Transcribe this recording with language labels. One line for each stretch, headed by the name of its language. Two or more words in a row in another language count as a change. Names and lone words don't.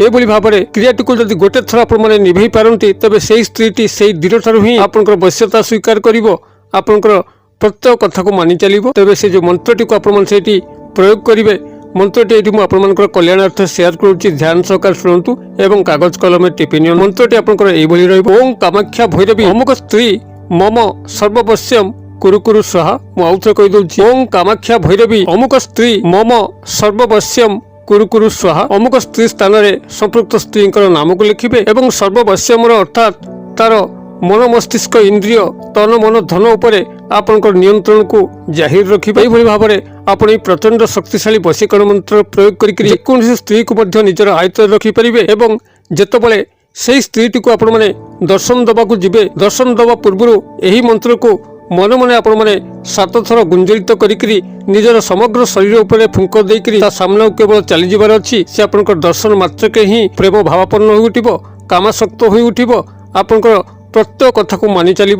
Odia: ଏଭଳି ଭାବରେ କ୍ରିୟାଟି କୁ ଯଦି ଗୋଟେ ଥର ଆପଣ ମାନେ ନିଭେଇ ପାରନ୍ତି ତେବେ ସେହି ସ୍ତ୍ରୀଟି ସେହି ଦିନ ଠାରୁ ହିଁ ଆପଣଙ୍କର ବଶ୍ୟତା ସ୍ୱୀକାର କରିବ ଆପଣଙ୍କର ପ୍ରତ୍ୟେକ କଥା କୁ ମାନି ଚଳିବ। ତେବେ ସେ ଯୋ ମନ୍ତ୍ରଟି କୁ ଆପଣ ମାନେ ସେଠି ପ୍ରୟୋଗ କରିବେ ମନ୍ତ୍ରଟି ଏଠି ମୁଁ ଆପଣ ମାନଙ୍କର କଲ୍ୟାଣାର୍ଥ ସେୟାର କରୁଛି ଧ୍ୟାନ ସହକାରେ ଶୁଣନ୍ତୁ ଏବଂ କାଗଜ କଲମ ମେଁ ଟିପ୍ପଣୀ ମନ୍ତ୍ରଟି ଆପଣଙ୍କର ଏଇ ଭଳି ରହିବ।
Sanskrit: ओम कामाख्या भैरवी अमुक स्त्री मम सर्ववश्यम कुरु कुरु स्वाहा।
Odia: ମୁଁ ଆଉଥରେ କହି ଦଉଛି
Sanskrit: ओम कामाख्या भैरवी अमुक स्त्री मम सर्ववश्यम कुरु कुरु स्वाहा।
Odia: ଅମୁକ ସ୍ତ୍ରୀ ସ୍ଥାନ ରେ ସମ୍ପୃକ୍ତ ସ୍ତ୍ରୀ ନାମ କୁ ଲେଖିବେ ଏବଂ ସର୍ବବଶ୍ୟମ୍ ଅର୍ଥାତ୍ ତାର ମନ ମସ୍ତିଷ୍କ ଇନ୍ଦ୍ରିୟ ତନ ମନ ଧନ ଉପରେ ଆପଣଙ୍କର ନିୟନ୍ତ୍ରଣ କୁ ଜାହିର ରଖିବେ। ଏଇ ଭଳି ଭାବରେ ଆପଣ ପ୍ରଚଣ୍ଡ ଶକ୍ତିଶାଳୀ ବଶୀକରଣ ମନ୍ତ୍ର ପ୍ରୟୋଗ କରି ଯେକୌଣସି ସ୍ତ୍ରୀ କୁ ମଧ୍ୟ ନିଜର ଆୟତ୍ତ ରଖି ପାରିବେ ଏବଂ ଯେତେବେଳେ ସେହି ସ୍ତ୍ରୀଟି କୁ ଆପଣ ମାନେ ଦର୍ଶନ ଦେବାକୁ ଯିବେ ଦର୍ଶନ ଦେବା ପୂର୍ବ ଏହି ମନ୍ତ୍ର କୁ ମନ ମନ ଆପଣ ମାନେ 7 ଥର ଗୁଞ୍ଜରିତ କରି ନିଜର ସମଗ୍ର ଶରୀର ଉପରେ ଫୁଙ୍କ ଦେଇ କରି ତା ସାମ୍ନା କେବଳ ଚାଲି ଯିବାର ଅଛି ସେ ଆପଣଙ୍କର ଦର୍ଶନ ମାତ୍ର କେ ହିଁ ପ୍ରେମ ଭାବାପନ୍ନ ହୋଇ ଉଠିବ କାମାସକ୍ତ ହୋଇ ଉଠିବ ଆପଣଙ୍କର ପ୍ରତ୍ୟେକ କଥା କୁ ମାନି ଚଳିବ।